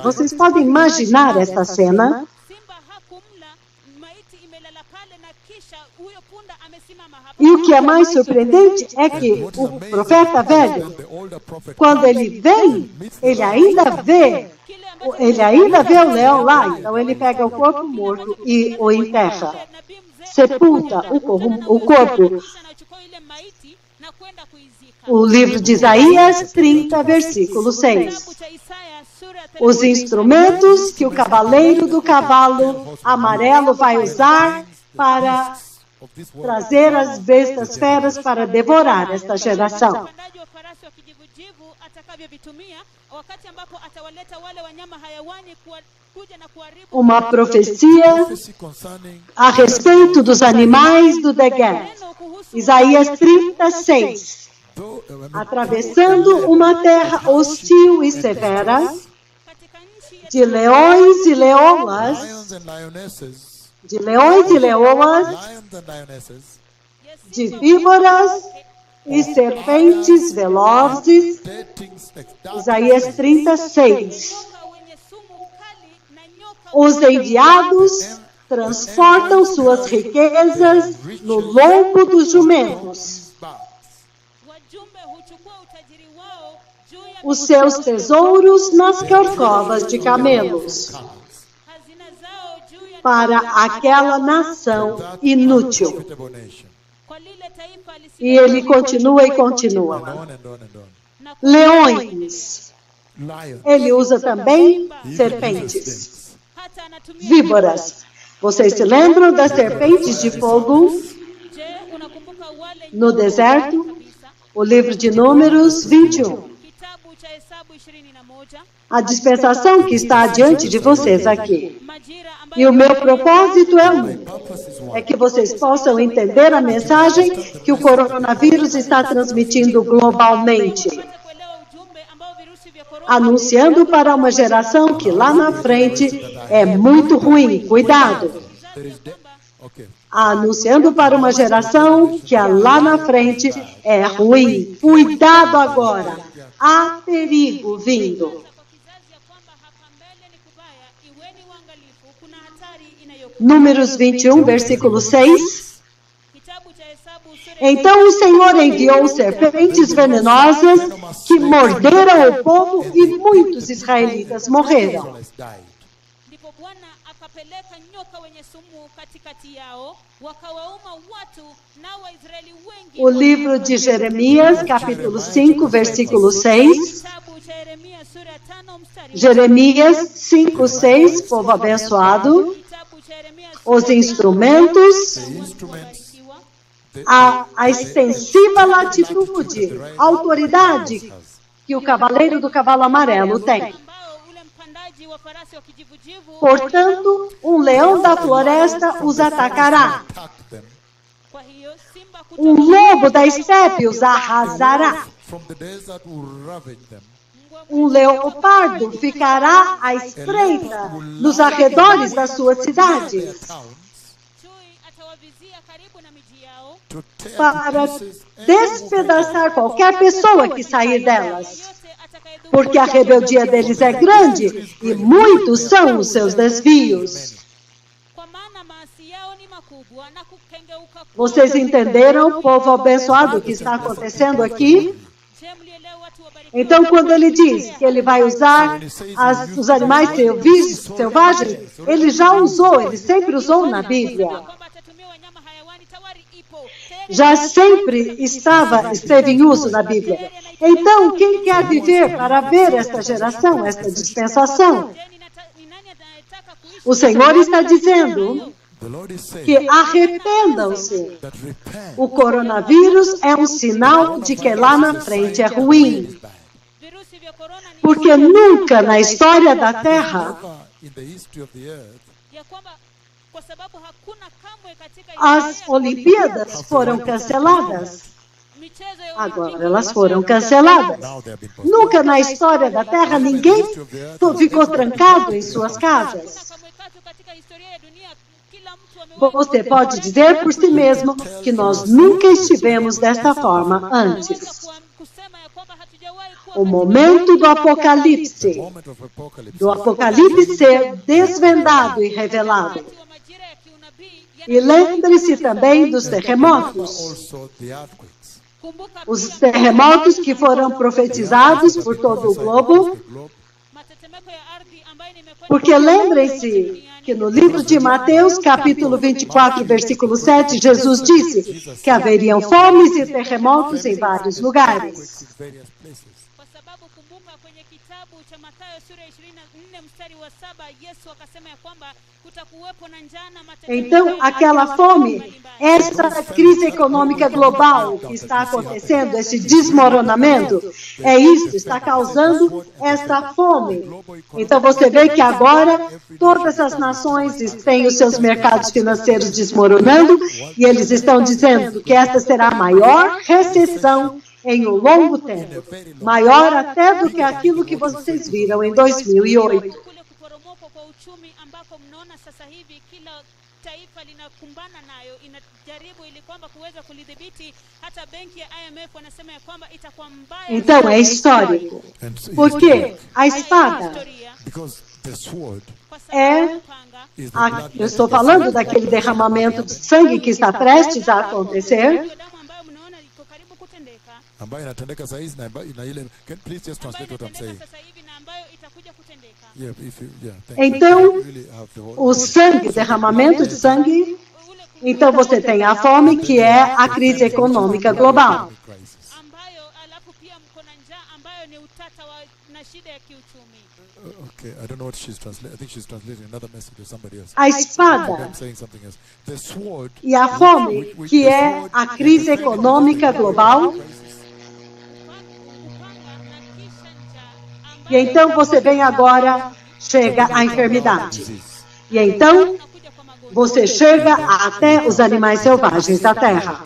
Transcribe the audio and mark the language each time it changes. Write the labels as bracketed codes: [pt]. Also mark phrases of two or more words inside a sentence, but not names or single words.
[pt] Vocês podem imaginar essa cena? E o que é mais surpreendente é que o profeta velho, quando ele vem, ele ainda vê o leão lá. Então ele pega o corpo morto e o enterra. Sepulta o corpo [sw] kwenda kuizika. [pt] O livro de Isaías 30, versículo 6. [sw] Kitabu cha Isaya sura ya [pt] Os instrumentos que o cavaleiro do cavalo amarelo vai usar para trazer as bestas feras para devorar esta geração. [sw] mpandaji wa farasi wa kijivujivu atakavyovitumia wakati ambapo atawaleta wale wanyama hayawani kuja na kuharibu [pt] Uma profecia [en] Prophecy concerning [pt] a respeito dos animais do Negev. [sw] neno kuhusu [pt] Isaías 36. Atravessando uma terra hostil e severa, [sw] katika nchi ya [pt] de leões e leoas, [en] lions and lionesses, [pt] de leões e leoas, [en] lions and lionesses, [pt] de víboras e serpentes velozes. [en] dating snakes, dark [pt] Isaías 36. [sw] nyoka wenye sumu kali na nyoka [pt] Os enviados transportam suas riquezas no lombo dos jumentos. [en] backs. [sw] wajumbe huchukua utajiri wao juu ya [pt] Os seus tesouros nas corcovas de camelos, [sw] hazina zao juu ya [pt] para aquela nação inútil. [en] Profitable nation. [sw] kwa lile taifa [pt] E ele continua e continua. [en] And on and on and on. [sw] na [pt] Leões. [en] Lions. [pt] Ele usa também [en] He even [pt] serpentes, [en] uses snakes. [sw] hata anatumia [pt] víboras. Vocês se lembram das serpentes de fogo [sw] je unakumbuka wale [pt] no deserto? [sw] kabisa [pt] O livro de Números 21. [sw] kitabu cha Hesabu 21 [pt] A dispensação que está diante de vocês aqui. [sw] majira [pt] E o [sw] ambayo [pt] meu propósito é um. [en] Purpose is [pt] É [en] one. [pt] que vocês possam entender a mensagem que o coronavírus está transmitindo globalmente, [sw] kupata kuelewa ujumbe ambao virusi vya korona [pt] anunciando para uma geração que lá na frente é muito ruim. Cuidado! [en] There is okay. [pt] Anunciando para uma geração que lá na frente é ruim. Cuidado agora! Há perigo vindo. [sw] kwa kizazi ya kwamba hapa mbele ni kubaya, iweni uangalifu, kuna hatari inayokuja. [pt] Números 21, versículo 6. [sw] Kitabu cha Hesabu sura [pt] Então o Senhor enviou serpentes venenosas que morderam o povo e muitos israelitas morreram. [en] Israelites died. [sw] ndipo Bwana akapeleka nyoka wenye sumu katikati yao, wakawauma watu, nao Waisraeli wengi. [pt] O livro de Jeremias, capítulo 5, versículo 6. [sw] Kitabu cha Yeremia sura ya 5 mstari wa [pt] Jeremias 5, 6, povo abençoado. [sw] kitabu cha Yeremia [pt] Os instrumentos, [en] The instruments, [sw] ikiwa [pt] a extensiva latitude, a autoridade que o cavaleiro do cavalo amarelo tem. [sw] ambao ule mpandaji wa farasi wa kijivujivu, [pt] Portanto, um leão da floresta os atacará. [en] attack them. [sw] kwa hiyo simba [pt] Um lobo da estepe os arrasará. [en] From the desert will ravage them. [pt] Um leopardo ficará à espreita nos arredores das suas [en] Their [pt] cidades, [en] towns [sw] chui atawavizia karibu na miji yao, [en] to tear [pt] para [en] to pieces [pt] despedaçar qualquer pessoa que sair delas. [sw] yote atakayedhuru [pt] Porque a rebeldia deles é grande e muitos são os seus desvios. [sw] kwa maana maasi yao ni makubwa na kukengeuka kwao. [pt] Vocês entenderam, povo abençoado, o que está acontecendo aqui? [sw] Je, mlielewa watu wabarikiwa? [pt] Então, quando ele diz que ele vai usar os animais selvagens, ele já usou, ele sempre usou na Bíblia. [sw] kwamba atatumia wanyama hayawani, tayari ipo tayari. [pt] Já sempre esteve em uso na Bíblia. Então, quem quer viver para ver esta geração, esta dispensação? [sw] Je, ni nani anayetaka kuishi? [pt] O Senhor está dizendo [en] The Lord is saying [pt] que arrependam-se. [en] that repent. [pt] O coronavírus é um sinal de que lá na frente é ruim. [sw] Virusi vya korona ni [pt] Porque nunca na história da Terra [en] Never in the history of the earth [sw] ya kwamba kwa sababu hakuna kamwe katika [en] as [sw] historia ya [pt] Olimpíadas foram canceladas. [sw] michezo ya [pt] Agora elas foram canceladas. [en] now they have been postponed. [pt] Nunca na história da Terra ninguém ficou trancado em suas casas. [sw] kamwe tatu katika historia ya dunia, kila mtu amewahi [pt] Você pode dizer por si mesmo que nós nunca estivemos desta forma antes. [sw] kusema ya kwamba hatujawahi kuwa [pt] O momento do Apocalipse, [en] Moment of apocalypse. [pt] do Apocalipse ser desvendado e revelado. [sw] wakati wa majira ya kiunabii. [pt] E lembre-se também dos terremotos. [en] Also the earthquakes. [sw] Kumbuka [pt] Os [sw] pia [pt] terremotos que foram profetizados por todo o globo. [en] The globe. [sw] matetemeko ya ardhi ambayo nimekwenda [pt] Porque lembrem-se que no livro de Mateus, capítulo 24, versículo 7, Jesus disse que haveriam fomes e terremotos em vários lugares. [sw] Kwa sababu kumbuka kwenye kitabu cha Mathayo sura ya 24 mstari wa 7 Yesu akasema ya kwamba kutakuwepo na njaa na matetemeko. [pt] Então, aquela fome, essa crise econômica global que está acontecendo, esse desmoronamento, é isso, está causando esta fome. Então, você vê que agora todas as nações têm os seus mercados financeiros desmoronando e eles estão dizendo que esta será a maior recessão em um longo tempo, maior até do que aquilo que vocês viram em 2008. [sw] Kule kuporomoka kwa uchumi ambako mnaona sasa hivi kila taifa linakumbana nayo inajaribu ili kwamba kuweza kulidhibiti. Hata benki ya IMF wanasema ya kwamba itakuwa mbaya. [pt] Então é histórico. Por quê? A espada é... eu estou falando daquele derramamento de sangue que está prestes a acontecer. [sw] Ambayo inatendeka saa hizi na ile, [en] please just translate what I'm saying. Yeah, thank you. [pt] Então, [en] Really have the whole... [pt] o sangue, derramamento de sangue, então você tem a fome, que é a crise econômica global. [en] Okay, I don't know what she's translating. I think she's translating another message to somebody else. [pt] A espada [en] I'm saying something else. The sword, [pt] e a fome, que é a crise econômica global. E então você vem agora, chega a enfermidade. E então você chega até os animais selvagens da terra.